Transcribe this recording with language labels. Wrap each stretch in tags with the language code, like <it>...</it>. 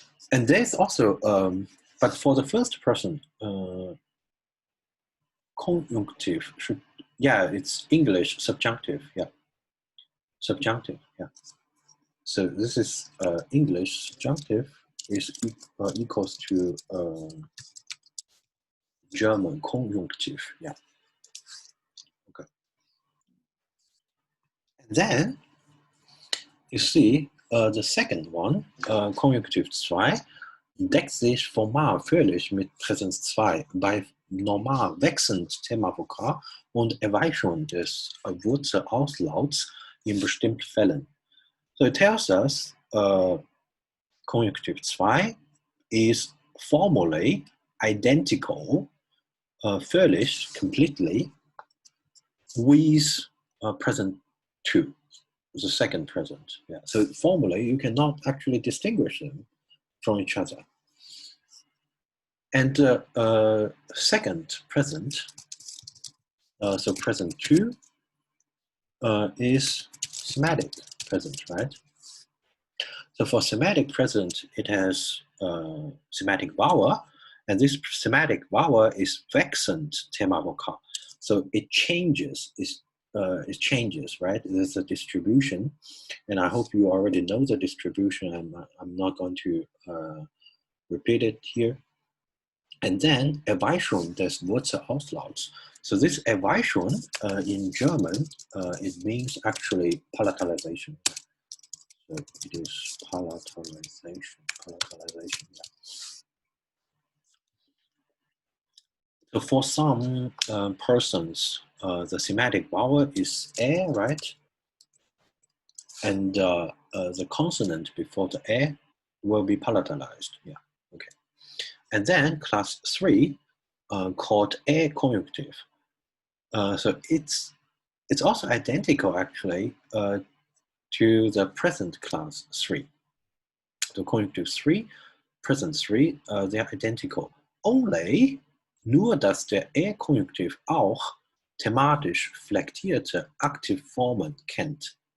<en>And there's also, but for the first person, conjunctive should, yeah, it's English subjunctive, yeah. Subjunctive, yeah. So this is English subjunctive is equals to German conjunctive, yeah. Okay. And then you see the second one,</en> <de>Konjunktiv 2, deckt sich formal völlig mit Präsens 2 bei normal wechselnd Themavokal und Erweiterung des Wurzelauslauts in bestimmten Fällen.</de> <en>So it tells us Konjunktiv 2 is formally identical, völlig, completely, with present 2. The second present. Yeah. So formally, you cannot actually distinguish them from each other. And second present, so present 2 is semantic present, right? So for semantic present, it has semantic vowel, and this semantic vowel is vexant Themavokal. So it changes, it changes, right? There's a distribution, and I hope you already know the distribution. I'm not going to repeat it here.</en> <de>And then Erweiterung des Wurzelauslauts.</de> <en>So this Erweiterung in German, it means actually palatalization. So it is palatalization, yeah. So for some persons, the semantic vowel is a, right? And the consonant before the a will be palatalized. Yeah, okay. And then class 3 called a conjunctive. So it's also identical actually to the present class 3. So conjunctive 3, present 3, they are identical.</en> <de>Only nur, dass der E-Konjunktiv auch thematisch flektierte Aktivformen kennt.</de>